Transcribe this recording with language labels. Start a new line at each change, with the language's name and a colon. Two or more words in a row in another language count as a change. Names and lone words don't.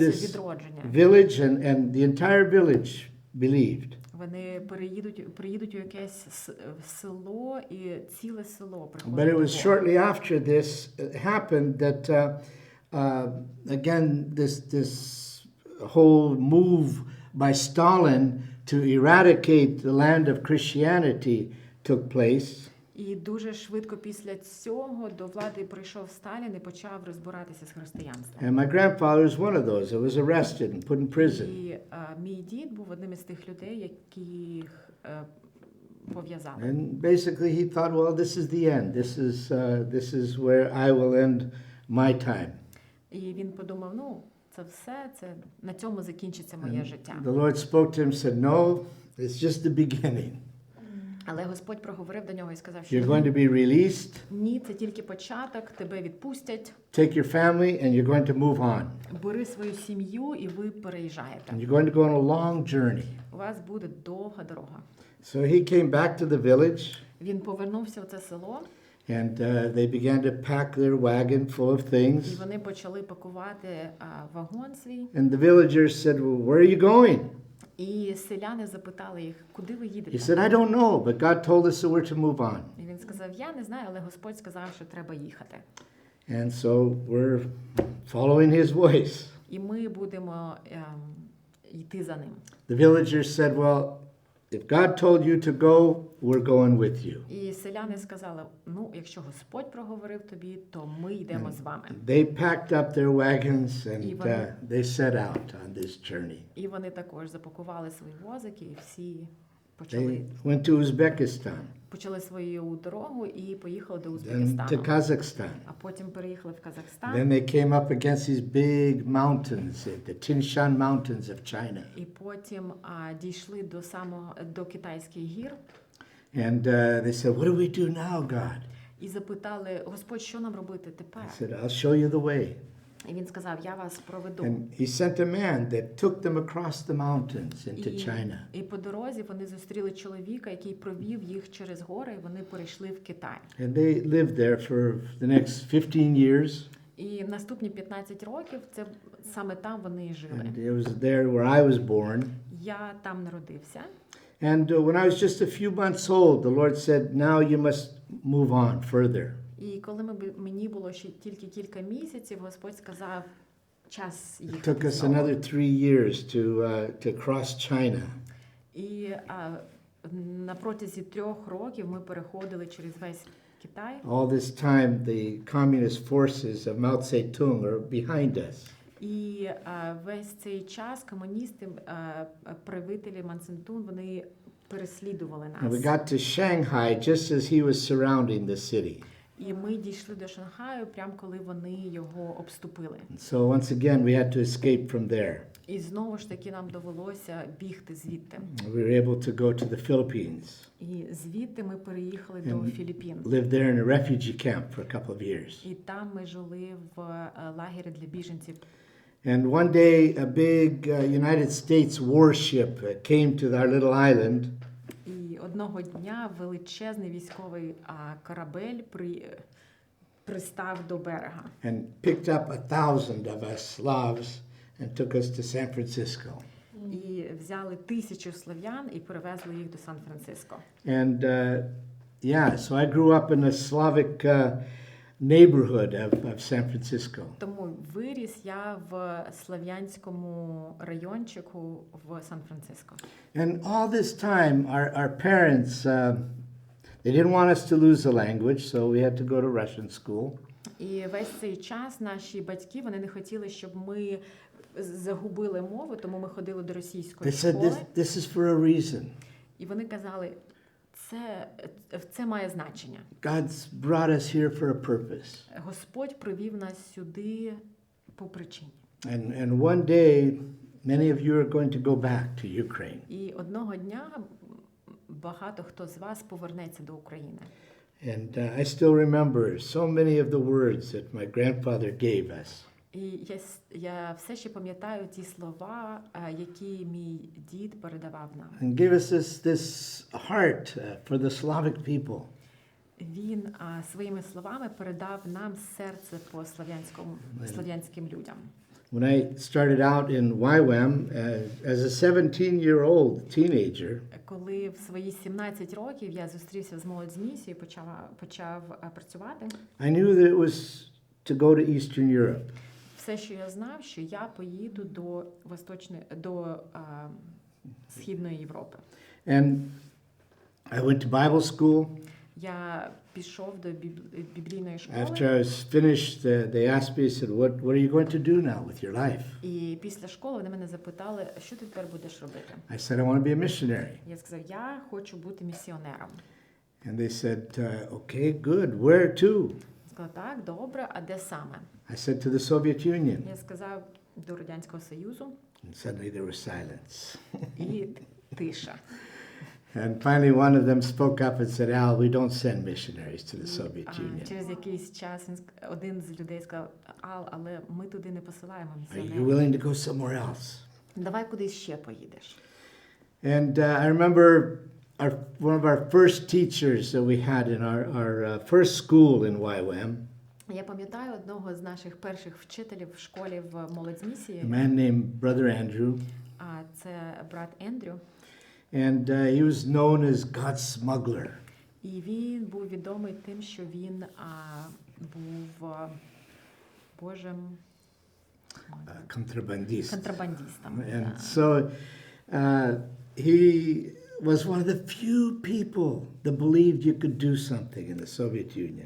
Ukrainian: відбувалося
English: this
Ukrainian: відродження.
English: village and the entire village believed.
Ukrainian: Вони приїдуть у якесь село, і ціле село приходить
English: But it
Ukrainian: до
English: was
Ukrainian: Бога.
English: shortly after this happened that again this whole move by Stalin to eradicate the land of Christianity took place.
Ukrainian: І дуже швидко після цього до влади прийшов Сталін і почав розбиратися з християнством.
English: And my grandfather was one of those that was arrested and put in prison.
Ukrainian: І мій дід був одним із тих людей, яких пов'язали.
English: And basically he thought, well, this is the end. This is where I will end my time.
Ukrainian: І він подумав, ну, це все, це на цьому закінчиться моє життя.
English: The Lord spoke to him and said, no, it's just the beginning.
Ukrainian: Але Господь проговорив до нього і сказав,
English: You're
Ukrainian: що
English: going to be released.
Ukrainian: ні, це тільки початок, тебе відпустять,
English: Take your family and you're going to move on.
Ukrainian: бери свою сім'ю і ви переїжджаєте.
English: And you're going to go on a long journey.
Ukrainian: У вас буде довга дорога.
English: So he came back to the village
Ukrainian: Він повернувся в це село,
English: and they began to pack their wagon full of
Ukrainian: і
English: things.
Ukrainian: вони почали пакувати вагон свій.
English: And the villagers said, well, where are you going?
Ukrainian: І селяни запитали їх, куди ви
English: He
Ukrainian: їдете?
English: said, I don't know, but God told us that we're to move on.
Ukrainian: І він сказав, я не знаю, але Господь сказав, що треба їхати.
English: And so we're following his voice.
Ukrainian: І ми будемо йти за ним.
English: The villagers said, well, if God told you to go, we're going with you.
Ukrainian: І селяни сказали, ну, якщо Господь проговорив тобі, то ми йдемо з вами.
English: They packed up their wagons and they set out on this journey.
Ukrainian: І вони також запакували свої возики, і всі
English: They went to Uzbekistan,
Ukrainian: почали свою дорогу і поїхали до
English: then to
Ukrainian: Узбекистану.
English: Kazakhstan.
Ukrainian: А потім переїхали в Казахстан.
English: Then they came up against these big mountains, the Tian Shan Mountains of China.
Ukrainian: І потім дійшли до Китайських гір.
English: And they said, what do we do now, God?
Ukrainian: І запитали, Господь, що нам робити тепер?
English: I said, I'll show you the way.
Ukrainian: І він сказав, я вас проведу.
English: And he sent a man that took them across the mountains into China.
Ukrainian: І по дорозі вони зустріли чоловіка, який провів їх через гори, і вони перейшли в Китай.
English: And they lived there for the next 15 years.
Ukrainian: І наступні 15 років це саме там вони і жили.
English: And it was there where I was born.
Ukrainian: Я там народився.
English: And when I was just a few months old, the Lord said, now you must move on further.
Ukrainian: І коли мені було ще тільки кілька місяців, Господь сказав, час
English: It
Ukrainian: їхати
English: took us
Ukrainian: знову.
English: another 3 years to cross China.
Ukrainian: І на протязі 3 років ми переходили через весь Китай.
English: All this time, the communist forces of Mao Zedong are behind us.
Ukrainian: І весь цей час комуністи, правителі Ман Цзедун, вони переслідували
English: And we
Ukrainian: нас.
English: got to Shanghai just as he was surrounding the city.
Ukrainian: І ми дійшли до Шанхаю, прямо коли вони його обступили.
English: So once again, we had to escape from there.
Ukrainian: І знову ж таки нам довелося бігти звідти.
English: We were able to go to the Philippines,
Ukrainian: І звідти ми переїхали до Філіппін.
English: live there in a refugee camp for a couple of years.
Ukrainian: І там ми жили в лагері для біженців.
English: And one day, a big United States warship came to our little island.
Ukrainian: І одного дня величезний військовий корабель пристав до берега.
English: And picked up 1,000 of us Slavs and took us to San Francisco.
Ukrainian: І взяли 1000 слов'ян і перевезли їх до Сан-Франциско.
English: And so I grew up in a Slavic neighborhood of San Francisco.
Ukrainian: Тому виріс я в слав'янському райончику в Сан-Франциско.
English: And all this time, our parents, they didn't want us to lose the language, so we had to go to Russian school.
Ukrainian: І весь цей час наші батьки, вони не хотіли, щоб ми загубили мову, тому ми ходили до російської
English: They said,
Ukrainian: школи.
English: this is for a reason.
Ukrainian: І вони казали, це має значення.
English: God's brought us here for a purpose.
Ukrainian: Господь привів нас сюди по причині.
English: And one day, many of you are going to go back to Ukraine.
Ukrainian: І одного дня багато хто з вас повернеться до України.
English: And I still remember so many of the words that my grandfather gave us.
Ukrainian: І я все ще пам'ятаю ті слова, які мій дід передавав нам.
English: And gave us this heart for the Slavic people.
Ukrainian: Він своїми словами передав нам серце по слав'янським людям.
English: When I started out in YWAM as a 17-year-old teenager,
Ukrainian: Коли в свої 17 років я зустрівся з молодь з місією, почав працювати,
English: I knew that it was to go to Eastern Europe.
Ukrainian: все, що я знав, що я поїду до Східної Європи.
English: And I went to Bible school.
Ukrainian: Я пішов до біблійної школи.
English: After I was finished, they asked me, said, what are you going to do now with your life?
Ukrainian: І після школи вони мене запитали, що ти тепер будеш робити?
English: I said, I want to be a missionary.
Ukrainian: Я сказав, я хочу бути місіонером.
English: And they said, okay, good. Where to?
Ukrainian: Сказав, так, добре, а де саме?
English: I said, to the Soviet Union.
Ukrainian: Я сказав, до Радянського Союзу.
English: And suddenly there was silence.
Ukrainian: І тиша.
English: And finally, one of them spoke up and said, Al, we don't send missionaries to the Soviet Union.
Ukrainian: Через якийсь час один з людей сказав: але ми туди не посилаємо
English: Are you
Ukrainian: місіонерів.
English: willing to go somewhere else?
Ukrainian: Давай кудись ще поїдеш.
English: And I remember one of our first teachers that we had in our first school in YWAM,
Ukrainian: Я пам'ятаю одного з наших перших вчителів в школі в молодь з
English: a
Ukrainian: місії.
English: man named Brother Andrew.
Ukrainian: А це брат Ендрю.
English: And he was known as God's smuggler.
Ukrainian: І він був відомий тим, що він був Божим
English: Contrabandist.
Ukrainian: контрабандистом.
English: And so he was one of the few people that believed you could do something in the Soviet Union.